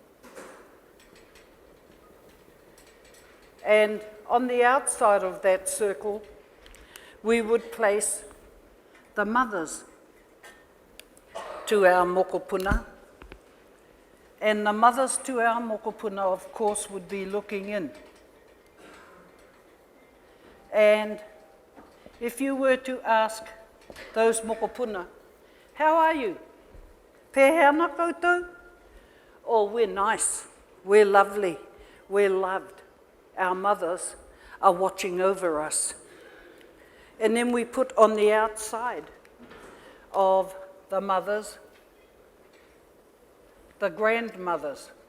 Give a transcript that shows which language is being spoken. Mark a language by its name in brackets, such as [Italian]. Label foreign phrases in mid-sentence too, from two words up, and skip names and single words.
[English] And on the outside of that circle, we would place the mothers to our mokopuna. And the mothers to our mokopuna, of course, would be looking in. And if you were to ask those mokopuna, how are you? [Māori] Pēhea ana koutou? [English] Oh, we're nice, we're lovely, we're loved. Our mothers are watching over us. And then we put on the outside of the mothers, the grandmothers.